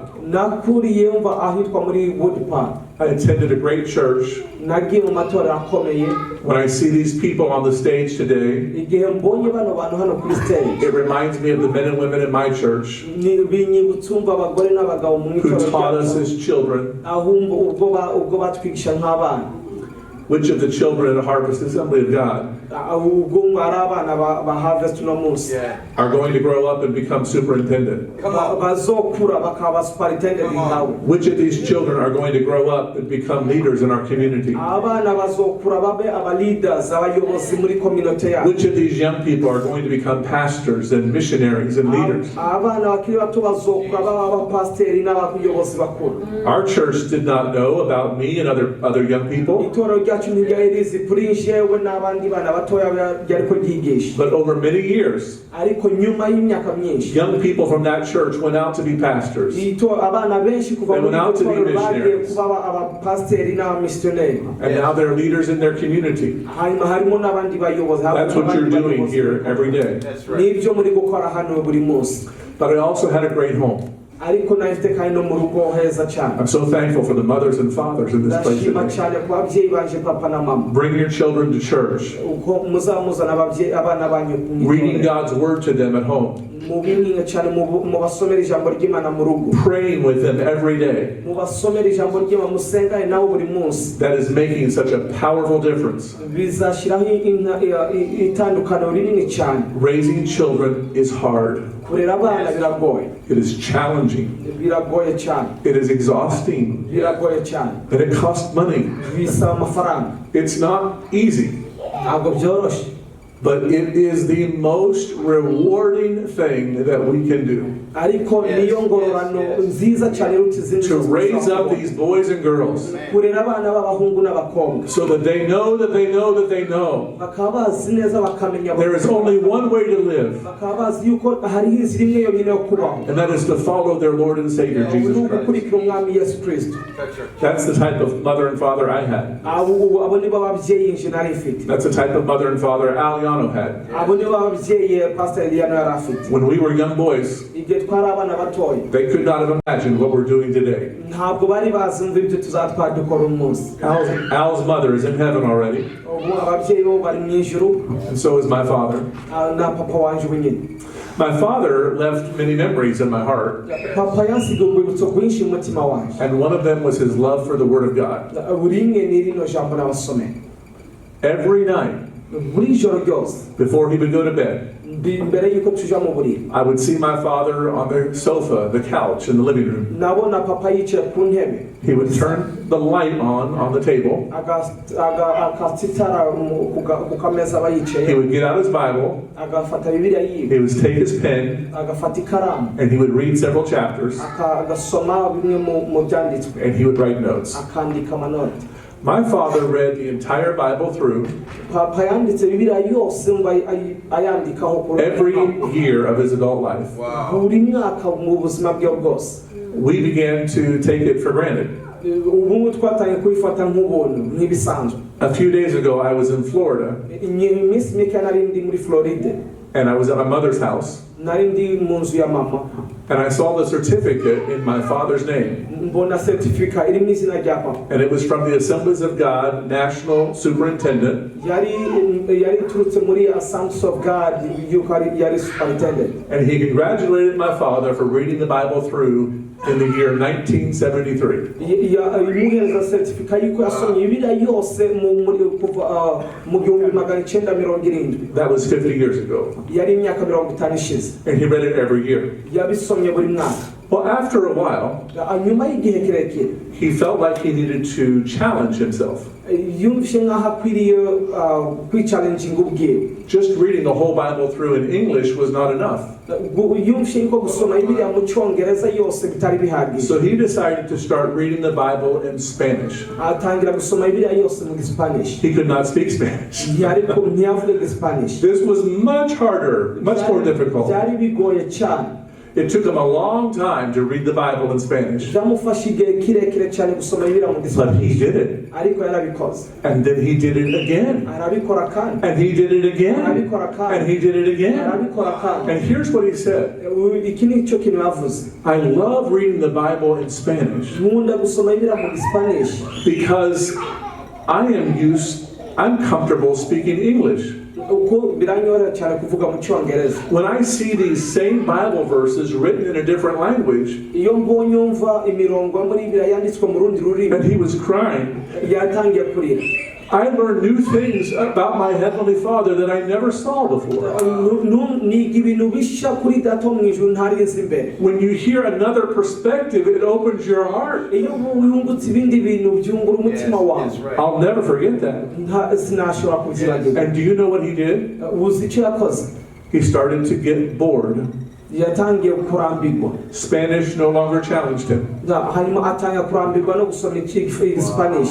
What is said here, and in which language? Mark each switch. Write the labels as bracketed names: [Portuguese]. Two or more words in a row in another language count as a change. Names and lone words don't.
[Kinyarwanda] Nakuriye mva ahitwa muri Wood Park. [English] I attended a great church. [Kinyarwanda] Nagiye mu matora akomeye. [English] When I see these people on the stage today, [Kinyarwanda] Igihe mbonye bano bantu hano kuri stage, [English] it reminds me of the men and women in my church [Kinyarwanda] binyibutsa abagore n'abagabo mu [English] who taught us [Kinyarwanda] itorero [English] as children. [Kinyarwanda] ahumva ubwo batwigisha nk'abana. [English] Which of the children at Harvest Assembly of God [Kinyarwanda] ubwo ngo ari abana ba harvest no munsi [English] Yeah. are going to grow up and become superintendent? Come on. [Kinyarwanda] bazokura bakaba superintendent nkawe? [English] Which of these children are going to grow up and become leaders in our community? [Kinyarwanda] Abana bazokura babe aba leaders, abayobozi muri community yacu. [English] Which of these young people are going to become pastors and missionaries and leaders? [Kinyarwanda] Abana bakiri bato bazokura baba abapasiteri n'abayobozi bakuru. [English] Our church did not know about me and other young people, [Kinyarwanda] Itorero ryacu ntiryari rizi kuri njyewe n'abandi bana batoya ryariko ryigisha, [English] but over many years, [Kinyarwanda] ariko nyuma y'imyaka myinshi [English] young people from that church went out to be pastors. [Kinyarwanda] abana benshi kuva [English] They [Kinyarwanda] muri [English] went out to be [Kinyarwanda] itorero bagiye [English] missionaries. [Kinyarwanda] kuba abapasiteri n'abamisiyoneri, [English] And now they're leaders in their community. [Kinyarwanda] hanyuma harimo n'abandi bayobozi. [English] That's what you're doing here every day. That's right. [Kinyarwanda] Nibyo muri gukora hano buri munsi, [English] But I also had a great home. [Kinyarwanda] ariko nahise kandi no mu rugo heza cyane. [English] I'm so thankful for the mothers and fathers in this place [Kinyarwanda] Ndashima [English] today. [Kinyarwanda] cyane ku babyeyi banje papa na mama, [English] Bring your children to church, [Kinyarwanda] uko muzamuzana abana banyu mu [English] reading [Kinyarwanda] itorero. [English] God's word to them at home, [Kinyarwanda] Mu binini cyane mu basomera ijambo ry'Imana mu rugo, [English] praying with them every day. [Kinyarwanda] mu basomera ijambo ry'Imana musengane nabo buri munsi. [English] That is making such a powerful difference. [Kinyarwanda] Bizashyiraho itandukano rinini cyane. [English] Raising children is hard. [Kinyarwanda] Kurera abana biragoye, [English] It is challenging. [Kinyarwanda] biragoye cyane, [English] It is exhausting. [Kinyarwanda] biragoye cyane, [English] And it costs money. [Kinyarwanda] bisaba amafaranga, [English] It's not easy. [Kinyarwanda] ntabwo byoroshye, [English] But it is the most rewarding thing that we can do. [Kinyarwanda] ariko niyo ngororano nziza cyane iruta izindi [English] To [Kinyarwanda] zose [English] raise up [Kinyarwanda] uzakora. [English] these boys and girls [Kinyarwanda] Kurera abana b'abahungu n'abakobwa [English] so that they know that they know that they know [Kinyarwanda] bakaba bazi neza bakamenya [English] there is only one way to live, [Kinyarwanda] bakaba bazi yuko hariho inzira imwe yonyine yo kubaho, [English] and that is to follow their Lord and Savior, [Kinyarwanda] ni [English] Jesus Christ. [Kinyarwanda] ugukurikira umwami Yesu Kristo. [English] That's right. That's the type of mother and father I had. [Kinyarwanda] abo nibo babyeyi nje nari mfite, [English] That's the type of mother and father Aliano had. [Kinyarwanda] abo nibo babyeyi Pastor Eliano yari afite. [English] When we were young boys, [Kinyarwanda] Igihe twari abana batoya, [English] they could not have imagined what we're doing today. [Kinyarwanda] ntabwo bari bazi ngo ibyo tuzatwara dukora umunsi. [English] Al's mother is in heaven already, [Kinyarwanda] Ubu ababyeyi bo bari mu ijuru, [English] and so is my father. [Kinyarwanda] na papa wanje wenyine. [English] My father left many memories in my heart, [Kinyarwanda] Papa yansiga urwibutso rwinshi mu mutima wanje, [English] and one of them was his love for the Word of God. [Kinyarwanda] buri rimwe ni rino jambo n'abasomera [English] Every night, [Kinyarwanda] buri joro ryose, [English] before he would go to bed, [Kinyarwanda] mbere yuko tuja mu buriri, [English] I would see my father on the sofa, the couch in the living room. [Kinyarwanda] nabona papa yicaye ku ntebe, [English] He would turn the light on the table. [Kinyarwanda] akasitara ku kameza aba [English] He [Kinyarwanda] yicaye, [English] would get out his Bible. [Kinyarwanda] agafata bibiliya yiwe, [English] He would take his pen, [Kinyarwanda] agafata ikaramu, [English] and he would read several chapters, [Kinyarwanda] agasoma bimwe mu byanditswe, [English] and he would write notes. [Kinyarwanda] akandika amanota. [English] My father read the entire Bible through [Kinyarwanda] Papa yanditse bibiliya yose ngo ayandikaho ku [English] every year of his adult life. Wow. [Kinyarwanda] buri mwaka mu buzima bwe bwose. [English] We began to take it for granted. [Kinyarwanda] Ubu twatangiye kubifata nk'ubuntu nk'ibisanzwe. [English] A few days ago, I was in Florida, [Kinyarwanda] Iminsi mike nari ndi muri Floride, [English] and I was at my mother's house, [Kinyarwanda] nari ndi mu nzu ya mama, [English] and I saw the certificate in my father's name, [Kinyarwanda] mbona certificate iri mu izina rya papa, [English] and it was from the Assemblies of God National Superintendent, [Kinyarwanda] yari iturutse muri Assemblies of God yuko yari superintendent. [English] and he congratulated my father for reading the Bible through in the year 1973. [Kinyarwanda] Imuhereza certificate yuko yasomye bibiliya yose kuva mu 1970. [English] That was 50 years ago, [Kinyarwanda] Yari imyaka 50 ishize, [English] and he read it every year. [Kinyarwanda] yabisomye buri mwaka. [English] Well, after a while, [Kinyarwanda] Nyuma y'igihe kirekire [English] he felt like he needed to challenge himself. [Kinyarwanda] yumvise nk'aho akwiriye kwicalenjinga ubwiwe. [English] Just reading the whole Bible through in English was not enough. [Kinyarwanda] Yumvise yuko gusoma bibiliya mu cyongereza yose bitari bihagije, [English] So he decided to start reading the Bible in Spanish. [Kinyarwanda] atangira gusoma bibiliya yose mu Spanish. [English] He could not speak Spanish. [Kinyarwanda] Ariko ntiyavuga Spanish, [English] This was much harder, much more difficult. [Kinyarwanda] byari bigoye cyane. [English] It took him a long time to read the Bible in Spanish, [Kinyarwanda] Byamufashe igihe kirekire cyane gusoma bibiliya mu [English] but he [Kinyarwanda] Spanish, [English] did it. [Kinyarwanda] ariko yarabikoze, [English] And then he did it again. [Kinyarwanda] arabikora kandi, [English] And he did it again. [Kinyarwanda] arabikora [English] And [Kinyarwanda] kandi, [English] he did it again. [Kinyarwanda] arabikora kandi. [English] And here's what he said. [Kinyarwanda] Iki ni cyo kintu yavuze, [English] I love reading the Bible in Spanish [Kinyarwanda] nkunda gusoma bibiliya mu Spanish [English] because I'm comfortable speaking English. [Kinyarwanda] uko biranyorohera cyane kuvuga mu cyongereza. [English] When I see these same Bible verses written in a different language, [Kinyarwanda] Iyo mbonye umva imirongo muri bibiliya yanditswe mu rundi rurimi, [English] and he was crying, [Kinyarwanda] yatangiye kurira. [English] I learned new things about my Heavenly Father that I never saw before. [Kinyarwanda] niga ibintu bishya kuri data wo mu ijuru ntari nzi mbere. [English] When you hear another perspective, it opens your heart. [Kinyarwanda] iyo wungutse ibindi bintu byungura umutima wawe. [English] That's right. I'll never forget that. [Kinyarwanda] sinashobora kubyibagirwa. [English] And do you know what he did? [Kinyarwanda] uzi icyo yakoze? [English] He started to get bored. [Kinyarwanda] yatangiye kurambirwa. [English] Spanish no longer challenged him. [Kinyarwanda] hanyuma atangira kurambirwa no gusoma Spanish.